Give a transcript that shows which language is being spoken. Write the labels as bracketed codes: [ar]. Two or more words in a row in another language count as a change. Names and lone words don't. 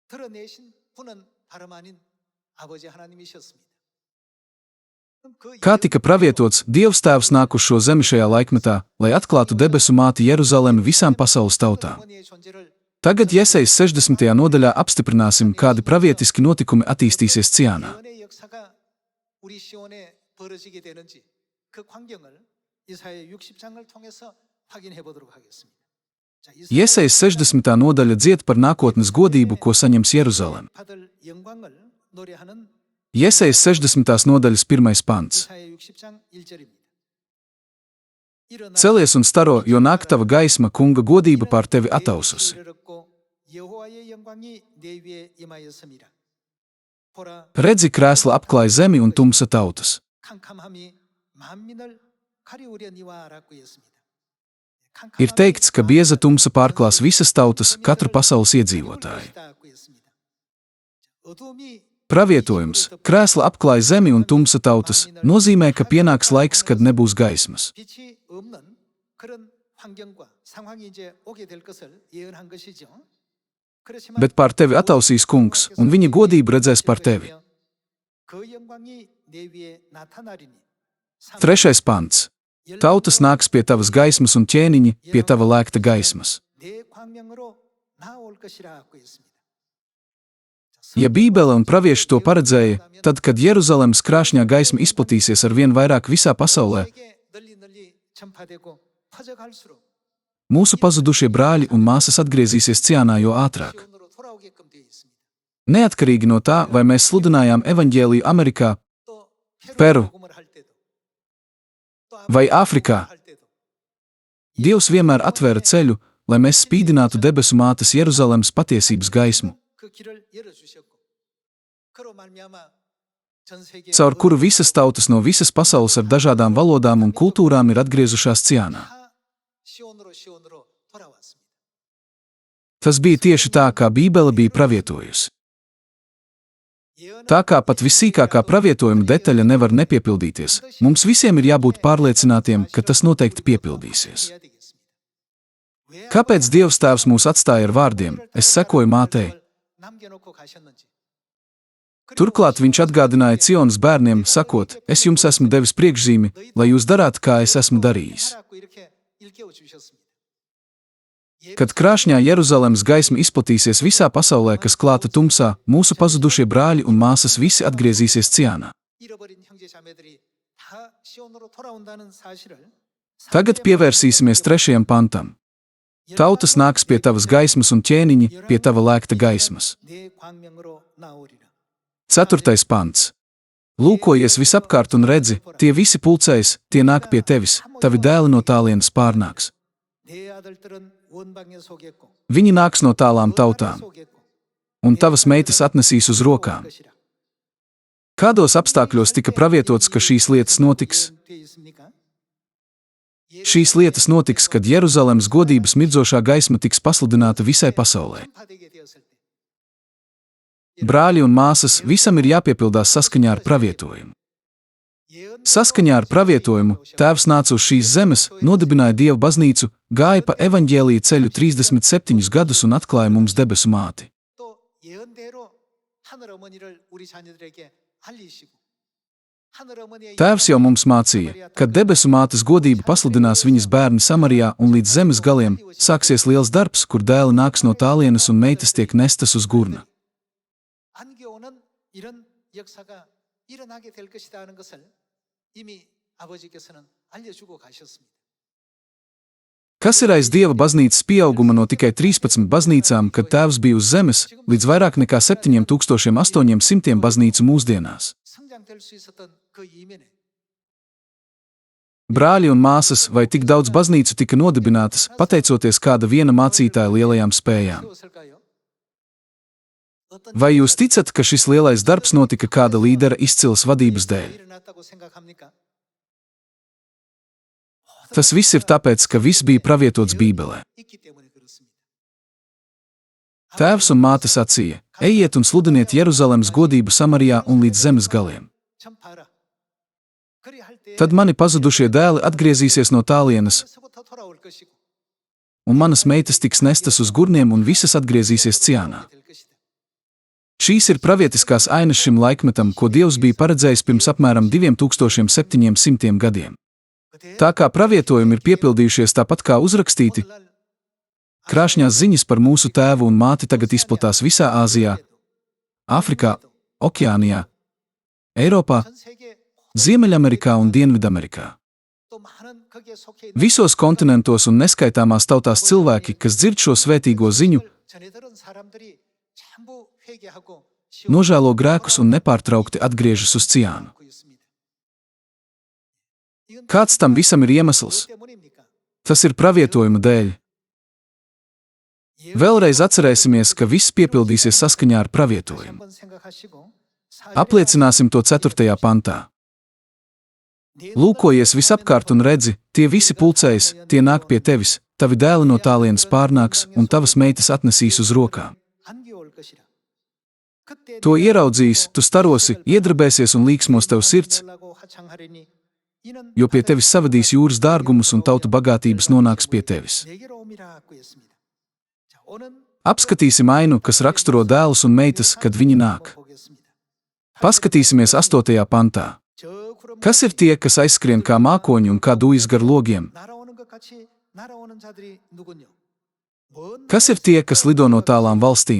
[lv] Kā tika pravietots, Dievs Tēvs nāk uz šo zemi šajā laikmetā, lai atklātu debesu māti Jeruzalemi visām pasaules tautām. Tagad Jesajas 60. nodaļā apstiprināsim, kādi pravietiski notikumi attīstīsies Ciānā. [ko] 벌어지게 되는지 그 광경을 이사야 60장을 통해서 확인해 보도록 하겠습니다. 자, [lv] Iesaijas 60. nodaļa dzied par nākotnes godību, ko saņems Jeruzalem. [ko] 받을 영광을 노래하는 [lv] Iesaijas 60. nodaļas 1. pants. [ko] 이사야 60장 1절입니다. [lv] Celies un staro, jo nāk tava gaisma, kunga godība pār tevi ataususi. [ko] 여호와의 영광이 내 위에 임하였음이라. 보라, [lv] Redzi, krēsla apklāj zemi un tumsa tautas. [ko] 캄캄함이 만민을 가리우려니와라고 했습니다. [lv] Ir teikts, ka bieza tumsa pārklās visas tautas, katru pasaules iedzīvotāju. Pravietojums, krēsla apklāj zemi un tumsa tautas, nozīmē, ka pienāks laiks, kad nebūs gaismas. [ko] 빛이 없는 그런 환경과 상황이 이제 오게 될 것을 예언한 것이죠. 그렇지만 [lv] Bet pār tevi atausīs kungs, un viņa godību redzēs par tevi. [ko] 그 영광이 내 위에 나타나리니 [lv] 3. pants. Tautas nāks pie tavas gaismas un ķēniņi pie tava lēkta gaismas. [ko] 내 광명으로 나올 것이라고 했습니다. [lv] Ja Bībele un pravieši to paredzēja, tad, kad Jeruzalemes krāšņā gaisma izplatīsies ar vien vairāk visā pasaulē, [ko] 널리 전파되고 퍼져갈수록 [lv] mūsu pazudušie brāļi un māsas atgriezīsies Ciānā jo ātrāk. [ko] 시온으로 돌아오게끔 되어 있습니다. [lv] Neatkarīgi no tā, vai mēs sludinājām evaņģēliju Amerikā [ko] 또 Peru 복음을 할 때도 또 [lv] vai Āfrikā, [ko] 할 때도 [lv] Dievs vienmēr atvēra ceļu, lai mēs spīdinātu debesu mātes Jeruzalemes patiesības gaismu, [ko] 그 길을 열어주셨고 그로 말미암아 전 세계 [lv] caur kuru visas tautas no visas pasaules ar dažādām valodām un kultūrām ir atgriezušās Ciānā. [ko] 다 시온으로 돌아왔습니다. [lv] Tas bija tieši tā, kā Bībele bija pravietojusi. Tā kā pat vissīkākā pravietojuma detaļa nevar nepiepildīties, mums visiem ir jābūt pārliecinātiem, ka tas noteikti piepildīsies. [ko] 해야 되겠습니다. [lv] Kāpēc Dievs Tēvs mūs atstāja ar vārdiem: Es sekoju mātei? [ko] 남겨놓고 가셨는지. [lv] Turklāt viņš atgādināja Cionas bērniem, sakot: Es jums esmu devis priekšzīmi, lai jūs darātu, kā es esmu darījis. [ko] 하라고 이렇게 일깨워주셨습니다. [lv] Kad krāšņā Jeruzalemes gaisma izplatīsies visā pasaulē, kas klāta tumsā, mūsu pazudušie brāļi un māsas visi atgriezīsies Ciānā. [ko] 잃어버린 형제 자매들이 다 시온으로 돌아온다는 사실을 [lv] Tagad pievērsīsimies 3. pantam. Tautas nāks pie tavas gaismas un ķēniņi pie tava lēkta gaismas. [ko] 내 광명으로 나오리라. [lv] 4. pants. Lūkojies visapkārt un redzi, tie visi pulcējas, tie nāk pie tevis, tavi dēli no tālienes pārnāks. [ko] 내 아들들은 원방에 속했고 [lv] Viņi nāks no tālām tautām, [ko] 속했고 [lv] un tavas meitas atnesīs uz rokām. [ko] 것이라. [lv] Kādos apstākļos tika pravietots, ka šīs lietas notiks? [ko] 되어 있습니까? [lv] Šīs lietas notiks, kad Jeruzalemes godības mirdzošā gaisma tiks pasludināta visai pasaulē. [ko] 전파되게 되었을 때 [lv] Brāļi un māsas, visam ir jāpiepildās saskaņā ar pravietojumu. Saskaņā ar pravietojumu Tēvs nāca uz šīs zemes, nodibināja Dieva baznīcu, gāja pa evaņģēlija ceļu 37 gadus un atklāja mums debesu māti. [ko] 또 예언대로 하늘 어머니를 우리 자녀들에게 알리시고 하늘 어머니의 [lv] Tēvs jau mums mācīja, ka debesu mātes godība pasludinās viņas bērni Samarijā un līdz zemes galiem sāksies liels darbs, kur dēli nāks no tālienes un meitas tiek nestas uz gurna. [ko] 안겨오는 이런 역사가 일어나게 될 것이다 하는 것을 이미 아버지께서는 알려주고 가셨습니다. [lv] Kas ir aiz Dieva baznīcas pieauguma no tikai 13 baznīcām, kad Tēvs bija uz zemes, līdz vairāk nekā 7800 baznīcu mūsdienās? [ko] 성장될 수 있었던 그 이면에 [lv] Brāļi un māsas, vai tik daudz baznīcu tika nodibinātas, pateicoties kāda viena mācītāja lielajām spējām? [ko] 세웠을까요? 어떤 [lv] Vai jūs ticat, ka šis lielais darbs notika kāda līdera izcils vadības dēļ? [ko] 일어났다고 생각합니까? [lv] Tas viss ir tāpēc, ka viss bija pravietots Bībelē. [ko] 있기 때문에 그렇습니다. [lv] Tēvs un māte sacīja: Ejiet un sludiniet Jeruzalemes godību Samarijā un līdz zemes galiem. [ko] 전파하라. 그리 할 때 [lv] Tad mani pazudušie dēli atgriezīsies no tālienes, [ko] 에서부터 돌아올 것이고 [lv] un manas meitas tiks nestas uz gurniem un visas atgriezīsies Ciānā. [ko] 될 것이다. [lv] Šīs ir pravietiskās ainas šim laikmetam, ko Dievs bija paredzējis pirms apmēram 2700 gadiem. Tā kā pravietojumi ir piepildījušies tāpat kā uzrakstīti, krāšņās ziņas par mūsu tēvu un māti tagad izplatās visā Āzijā, Āfrikā, Okeānijā, Eiropā, [ko] 전 세계 [lv] Ziemeļamerikā un Dienvidamerikā. [ko] 또 많은 거기에 속해 있는 [lv] Visos kontinentos un neskaitāmās tautās cilvēki, kas dzird šo svētīgo ziņu, [ko] 전해들은 사람들이 전부 회개하고 [lv] nožēlo grēkus un nepārtraukti atgriežas uz Ciānu. [ko] 시험하고 있습니다. 이건 [lv] Kāds tam visam ir iemesls? [ko] 무엇 때문입니까? [lv] Tas ir pravietojuma dēļ. Vēlreiz atcerēsimies, ka viss piepildīsies saskaņā ar [ko] 다시 [lv] pravietojumu. [ko] 한번 생각하시고 [lv] Apliecināsim to 4. pantā. Lūkojies visapkārt un redzi, tie visi pulcējas, tie nāk pie tevis, tavi dēli no tālienes pārnāks un tavas meitas atnesīs uz rokām. [ko] 안겨올 것이라. 그때 [lv] To ieraudzīs, tu starosi, iedrabēsies un līksmos tev sirds, [ko] 놀라고 하창하리니 이는 [lv] jo pie tevis savadīs jūras dārgumus un tautu bagātības nonāks pie tevis. [ko] 내게로 오미라고 했습니다. 자, 오는 [lv] Apskatīsim ainu, kas raksturo dēlus un meitas, kad viņi nāk. [ko] 보겠습니다. [lv] Paskatīsimies 8. pantā. [ko] 저 구름 [lv] Kas ir tie, kas aizskrien kā mākoņi un kā dūjas gar logiem? [ko] 날아오는 것 같이 날아오는 자들이 누군요? 먼 [lv] Kas ir tie, kas lido no tālām valstīm?